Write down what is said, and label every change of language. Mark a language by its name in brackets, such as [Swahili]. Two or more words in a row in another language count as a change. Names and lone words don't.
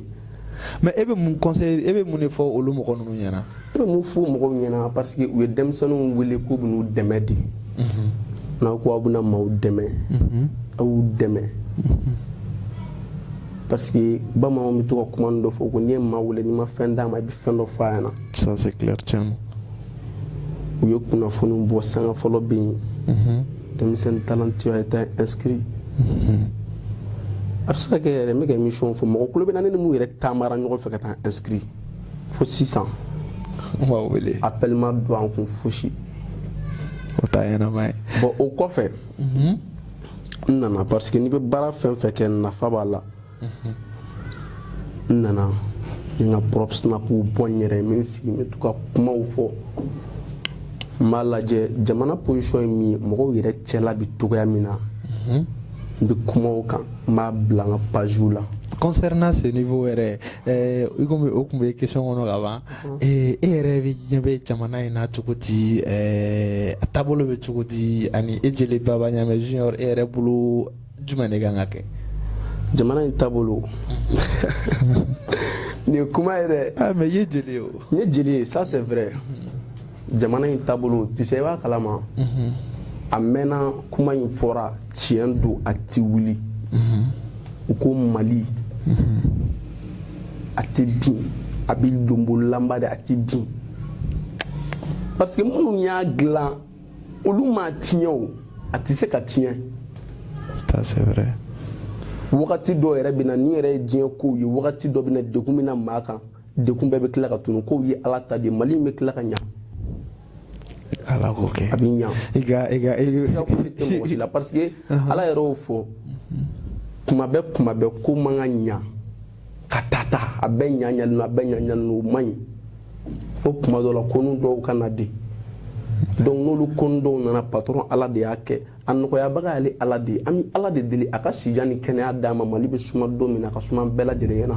[Bambara] mais e bɛ mun conseil e bɛ mun de fɔ olu mɔgɔ ninnu ɲɛna. e bɛ mun fɔ mɔgɔw ɲɛna [French] parce que [Bambara] u ye denmisɛnninw wele k'u bɛ n'u dɛmɛ de. n'aw ko aw bɛna maaw dɛmɛ. aw y'u dɛmɛ. [French] parce que [Bambara] bamananw bɛ to ka kuma dɔ fɔ ko n'i ye maa wele n'i ma fɛn d'a ma i bɛ fɛn dɔ fɔ a ɲɛna. [French] ça c'est clair [Bambara] tiɲɛ. u ye kunnafoniw bɔ sanga fɔlɔ bɛ yen. [French] denmisɛnnin talentueux a été inscrit. [Bambara] a bɛ se ka kɛ yɛrɛ n bɛ ka émission fɔ mɔgɔ kulo bɛ na ne ni mun yɛrɛ taamara ɲɔgɔn fɛ ka taa inscrit fo sisan. u ma wele. appel ma don an kun fosi. o t'a ɲɛnama ye. bon o kɔfɛ. n nana [French] parce que [Bambara] n'i bɛ baara fɛn fɛn kɛ nafa b'a la. n nana n ka propre snapu bɔ n yɛrɛ ye n bɛ n sigi n bɛ to ka kumaw fɔ n b'a lajɛ jamana position ye min ye mɔgɔw yɛrɛ cɛla bɛ togoya min na n bɛ kuma o kan n b'a bila n ka pagew la. [French] concernant ce niveau [Bambara] yɛrɛ i komi o tun bɛ question kɔnɔ ka ban e yɛrɛ bɛ ɲɛ bɛ jamana in na cogo di a taabolo bɛ cogo di ani e jeli baba ɲamɛ junior e yɛrɛ bolo jumɛn de kan ka kɛ. jamana in taabolo nin ye kuma yɛrɛ. mais i ye jeli ye o. n ye jeli ye [French] ça c'est vrai. [Bambara] jamana in taabolo [French] tu sais [Bambara] i b'a kalama. a mɛnna kuma in fɔra tiɲɛ don a ti wuli. u ko mali a tɛ bin a bɛ donbololanba de a tɛ bin [French] parce que [Bambara] minnu y'a dilan olu m'a tiɲɛ o a tɛ se ka tiɲɛ. [French] ça c'est vrai. [Bambara] wagati dɔ yɛrɛ bɛ na ni yɛrɛ ye diɲɛ kow ye wagati dɔ bɛ na degun bɛ na maa kan degun bɛɛ bɛ tila ka tunu kow ye ala ta de mali in bɛ tila ka ɲa. ala k'o kɛ. a bɛ ɲa. siga foyi tɛ mɔgɔ si la [French] parce que [Bambara] ala yɛrɛ y'o fɔ kuma bɛɛ ko man ka ɲa ka taa a bɛɛ ɲaɲalen a bɛɛ ɲaɲalen o man ɲi fo kuma dɔ la konu dɔw ka na de donc n'olu konu dɔw nana patron ala de y'a kɛ a nɔgɔyabaga y'ale ala de ye an bɛ ala de deli a ka sijan ni kɛnɛya d'a ma mali bɛ suma don min na a ka suma bɛɛ lajɛlen ɲɛna.